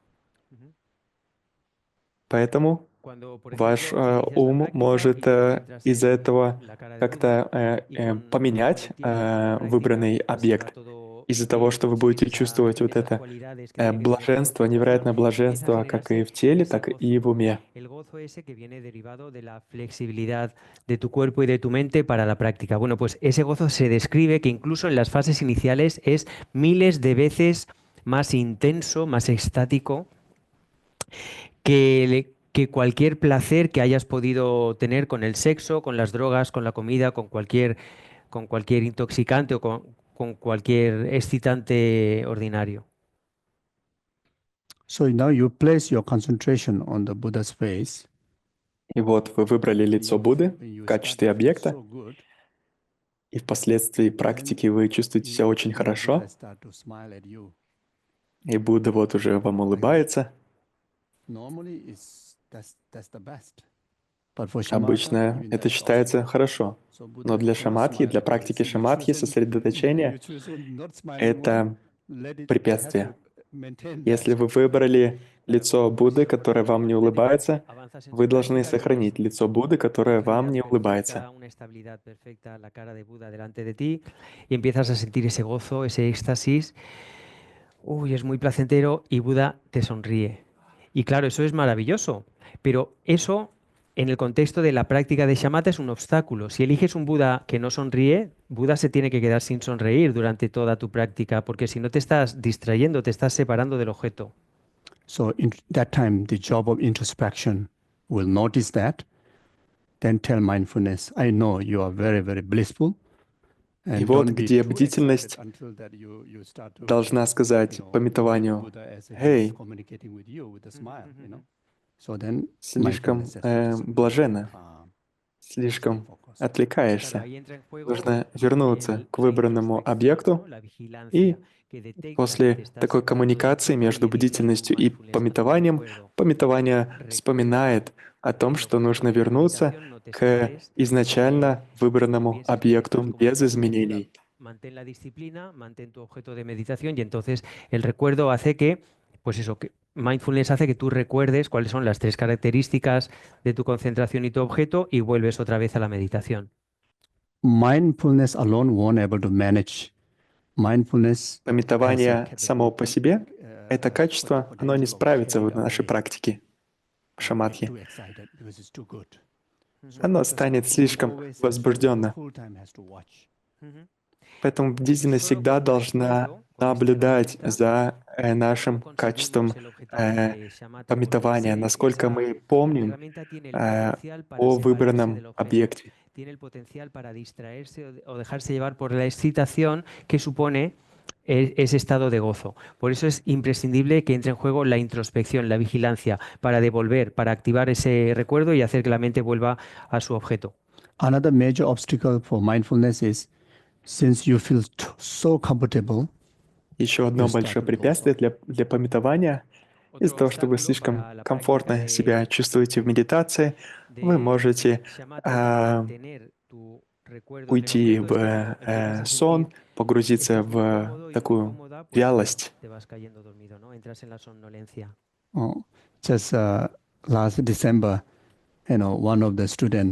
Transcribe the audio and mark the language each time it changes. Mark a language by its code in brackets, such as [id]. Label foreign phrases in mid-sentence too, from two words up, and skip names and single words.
[ru] Поэтому ваш ум может из-за этого как-то поменять выбранный объект. Из-за того, что вы будете чувствовать вот это блаженство, невероятное блаженство, как и в теле, так и в уме. [es] De tu cuerpo y de tu mente para la práctica. Bueno, pues ese gozo se describe que incluso en las fases iniciales es miles de veces más intenso, más extático que cualquier placer que hayas podido tener con el sexo, con las drogas, con la comida, con cualquier intoxicante o con cualquier excitante ordinario. [en] So now you place your concentration on the Buddha's face. [ru] И вот вы выбрали лицо Будды в качестве объекта, и впоследствии практики вы чувствуете себя очень хорошо, и Будда вот уже вам улыбается. Обычно это считается хорошо, но для шаматхи, для практики шаматхи, сосредоточения — это препятствие. Если вы выбрали лицо Будды, которое вам не улыбается, вы должны сохранить лицо Будды, которое вам не улыбается. [es] Y empiezas a sentir ese gozo, ese éxtasis. Uy, es muy placentero y Buda te sonríe. Y claro, eso es maravilloso, pero eso en el contexto de la práctica de shamatha es un obstáculo. Si eliges un Buda que no sonríe, Buda se tiene que quedar sin sonreír durante toda tu práctica, porque si no te estás distrayendo, te estás separando del objeto. [en] So in that time, the job of introspection will notice that, then tell mindfulness, I know you are very, very blissful. [ru] И вот где бдительность должна сказать памятованию: «Эй, [en] So then [ru] слишком [en] mindfulness has to [ru] блаженно, слишком [es] Claro, [ru] отвлекаешься. [es] ahí entra en juego [ru] Нужно вернуться к [es] la [ru] выбранному [es] introspección, [ru] объекту, [es] ¿no? La vigilancia [ru] и [es] que detecta que te [ru] после [es] estás [ru] такой [es] sentando de un [ru] коммуникации [es] todo y [ru] между [es] dirige tu [ru] бдительностью и [es] mindfulness a tu [ru] памятованием, [es] recuerdo. [ru] памятование [es] Recuerda [ru] вспоминает о том, [es] el [ru] что [es] objetivo [ru] нужно [es] de la [ru] вернуться [es] meditación, no te [ru] к [es] separes, [ru] изначально выбранному [es] pienses que [ru] объекту [es] estás como [ru] без [es] en una [ru] изменений. [es] postura, mantén la disciplina, mantén tu objeto de meditación y entonces el recuerdo hace que, pues eso, que mindfulness hace que tú recuerdes cuáles son las tres características de tu concentración y tu objeto y vuelves otra vez a la meditación. [en] Mindfulness alone won't able to manage. Mindfulness has a [ru] Памятование само по себе, это uh, качество, оно не [en] potential of [ru] справится в [en] carry [ru] нашей [en] away [ru] практике [en] or get [ru] шаматхи. [en] too excited because it's too good. So [ru] Оно [en] because [ru] станет [en] one [ru] слишком [en] always has to [ru] возбужденно. [en] full time has to watch. Ujú. [ru] Поэтому бдительность [es] Solo [ru] всегда [es] con un [ru] должна [es] esfuerzo, con este [ru] наблюдать [es] herramienta, [ru] за [es] no [ru] нашим качеством [es] conseguimos el objetivo de shamatha porque [ru] памятования, насколько мы [es] esa [ru] помним [es] herramienta tiene el potencial para [ru] о [es] separarse [ru] выбранном [es] del objeto, [ru] объекте. [es] tiene el potencial para distraerse o dejarse llevar por la excitación que supone ese estado de gozo. Por eso es imprescindible que entre en juego la introspección, la vigilancia, para devolver, para activar ese recuerdo y hacer que la mente vuelva a su objeto. [en] Another major obstacle for mindfulness is since you feel so comfortable, [ru] Еще [en] you [ru] одно [en] start [ru] большое [en] to go. [ru] препятствие для памятования из-за [es] Otro [ru] того, что вы [es] obstáculo [ru] слишком [es] para la práctica [ru] комфортно себя чувствуете в медитации, вы [es] de [ru] можете [es] shamatha y de mantener tu recuerdo en el [ru] уйти [es] objeto [ru] в [es] es que como empiezas a sentir [ru] сон, погрузиться [es] estás muy [ru] в [es] cómodo y muy [ru] такую [es] cómoda, pues [ru] вялость. [es] te vas cayendo dormido, ¿no? Entras en la somnolencia. [en] Oh, just last December, one of the student